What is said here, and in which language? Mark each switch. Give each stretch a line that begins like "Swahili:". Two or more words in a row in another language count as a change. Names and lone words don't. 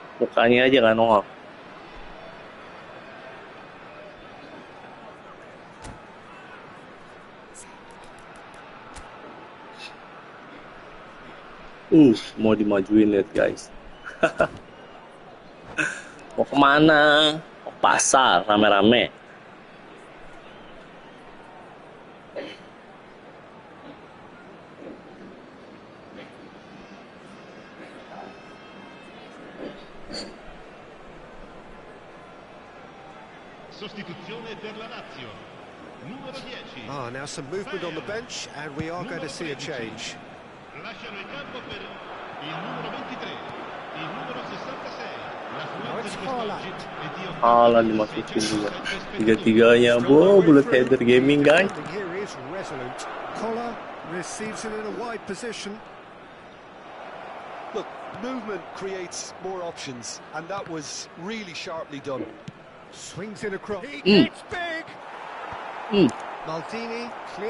Indonesian: Mukanya aja nggak nongol. Mau dimajuin, lihat guys. Mau kemana? Mau pasar rame-rame.
Italian: Sostituzione per la Lazio. Numero 10.
English: Now some movement on the bench, and we are going to see a change.
Italian: Lasciano il campo per il numero 23, il numero 66.
Indonesian: Haaland dimasukin juga. Tiga-tiganya,
English: bullet header gaming guys. Here is resolute. Collar receives it in a wide position. Look, movement creates more options, and that was really sharply done. Swings in across. It's big. Maldini clear.